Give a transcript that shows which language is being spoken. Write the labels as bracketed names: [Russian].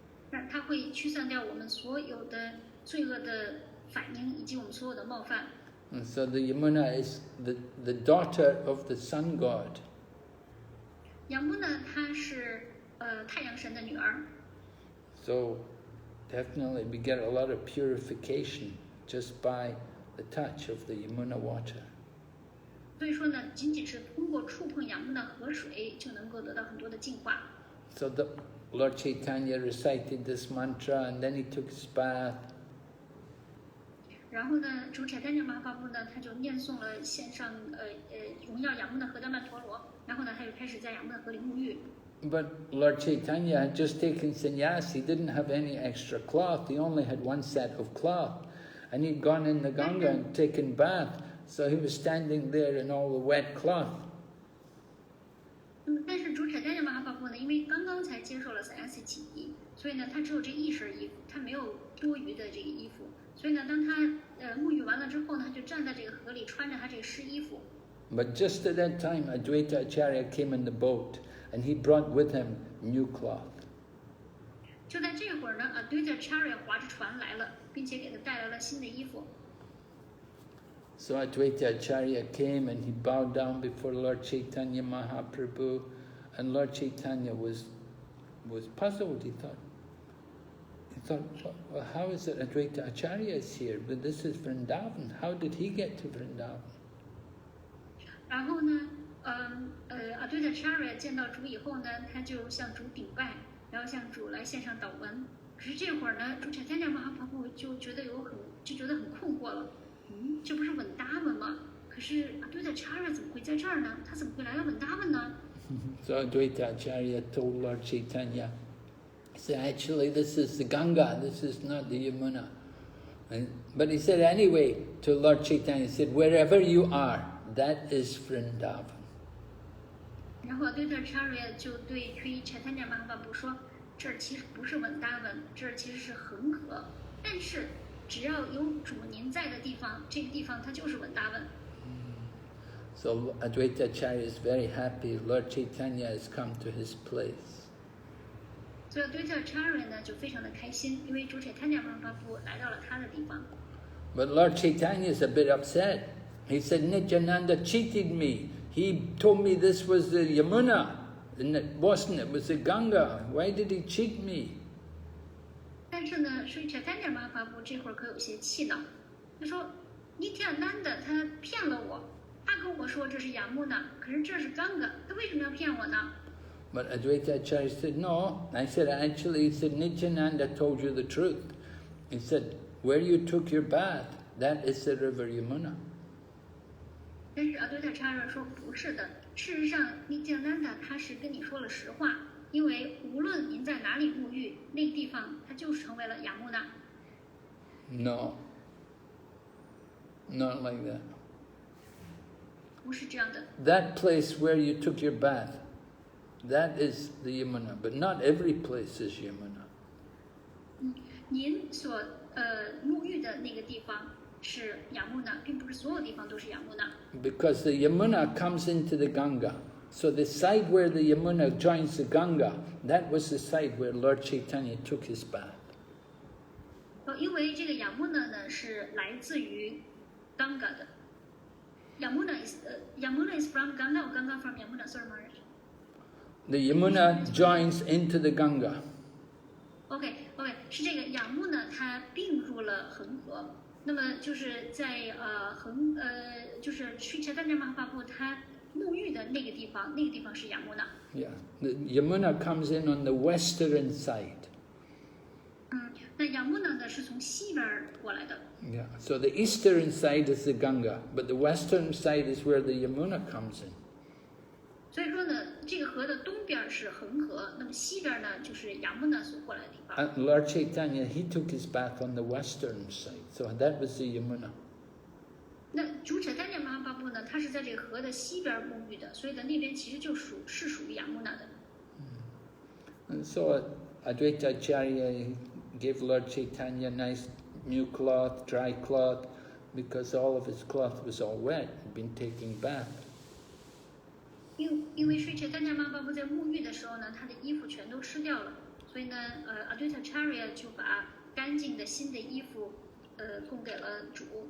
[Chinese] 那它会驱散掉我们所有的罪恶的反应，以及我们所有的冒犯。 [English] And so the Yamuna is the daughter of the sun god. [Chinese] 雅穆纳她是太阳神的女儿。 [English] So definitely we get a lot of purification just by the touch of the Yamuna water. [Chinese] 所以说呢，仅仅是通过触碰雅穆纳河水，就能够得到很多的净化。 [English] So the Lord Caitanya recited this mantra and then he took his bath. [Chinese] 然后呢，主 Caitanya Mahaprabhu 呢，他就念诵了献上荣耀雅穆纳河的曼陀罗，然后呢，他就开始在雅穆纳河里沐浴。 [English] But Lord Caitanya had just taken sannyas. He didn't have any extra cloth. He only had one set of cloth. And he'd gone in the Ganga and taken bath. So he was standing there in all the wet cloth. [Chinese] 但是主 Caitanya Mahaprabhu 呢，因为刚刚才接受了散压系起衣，所以呢，他只有这一身衣服，他没有多余的这个衣服。所以呢，当他沐浴完了之后呢，他就站在这个河里，穿着他这个湿衣服。 [English] But just at that time, Advaitacharya came in the boat, and he brought with him new cloth. [Chinese] 就在这会儿呢，Advaitacharya 划着船来了，并且给他带来了新的衣服。 [English] So Advaitacharya came and he bowed down before Lord Caitanya Mahaprabhu, and Lord Caitanya was puzzled. He thought, well, how is it Advaitacharya is here? But this is Vrindavan. How did he get to Vrindavan? [Chinese] 然后呢，Advaitacharya 见到主以后呢，他就向主顶拜，然后向主来献上祷文。可是这会儿呢，主 Caitanya Mahaprabhu 就觉得很困惑了。这不是稳达文吗？可是Advaitacharya 怎么会在这儿呢？他怎么会来到稳达文呢？ [English] So Advaitacharya told Lord Caitanya, he said, actually this is the Ganga, this is not the Yamuna. But he said anyway to Lord Caitanya, he said, wherever you are, that is Vrindavan. [Chinese] 然后 Advaita Acharya 就对 Sri Chaitanya Mahaprabhu 说，这儿其实不是文达文，这儿其实是恒河，但是只要有主您在的地方，这个地方它就是文达文。 [English] So Advaita Acharya is very happy Lord Chaitanya has come to his place. [Chinese] 所以 Advaita Acharya 呢就非常的开心，因为主 Chaitanya Mahaprabhu 来到了他的地方。 [English] But Lord Chaitanya is a bit upset. He said, Nityananda cheated me. He told me this was the Yamuna, and it wasn't, it was the Ganga. Why did he cheat me? [Chinese] 但是呢，所以 Chaitanya Mahaprabhu 这会儿可有些气恼，他说 Nityananda 他骗了我，他跟我说这是雅木那，可是这是Ganga，他为什么要骗我呢？ [English] But Advaita Acharya said, no. I said, actually, he said, Nityananda told you the truth. He said, where you took your bath, that is the river Yamuna. [Chinese] 但是Advaita Acharya 说不是的，事实上 Nityananda 他是跟你说了实话，因为无论您在哪里沐浴，那个地方它就是成为了雅木那。 [English] No, not like that. [Chinese] 不是这样的。 [English] That place where you took your bath, that is the Yamuna, but not every place is Yamuna. [Chinese] 您所沐浴的那个地方是雅木那，并不是所有地方都是雅木那。 [English] Because the Yamuna comes into the Ganga. So the side where the Yamuna joins the Ganga, that was the side where Lord Chaitanya took his bath. [Chinese] 因为这个雅木那呢是来自于 Ganga 的。 [English] Yamuna is from Ganga or Ganga from Yamuna? Sorry, Maharaj. The Yamuna joins into the Ganga. [Chinese] OK， 是这个雅木那它并入了恒河。那么就是在就是 Sri Chaitanya Mahaprabhu 他沐浴的那个地方，那个地方是雅木那。 [English] Yeah, the Yamuna comes in on the western side. [Chinese] 那雅木那呢是从西边过来的。 [English] Yeah, so the eastern side is the Ganga, but the western side is where the Yamuna comes in. [Chinese] 所以说呢，这个河的东边是恒河，那么西边呢就是雅木那所过来的地方。 [English] And Lord Chaitanya, he took his bath on the western side, so that was the Yamuna. [Chinese] 那主Chaitanya Mahaprabhu呢，他是在这个河的西边沐浴的，所以呢那边其实就属于雅木那的。 [English] And so Advaita Acharya gave Lord Chaitanya nice new cloth, dry cloth, because all of his cloth was all wet, he'd been taking bath. [Chinese] 因为Sri Chaitanya Mahaprabhu 在沐浴的时候呢，他的衣服全都湿掉了，所以呢Advaita Acharya 就把干净的新的衣服提供给了主。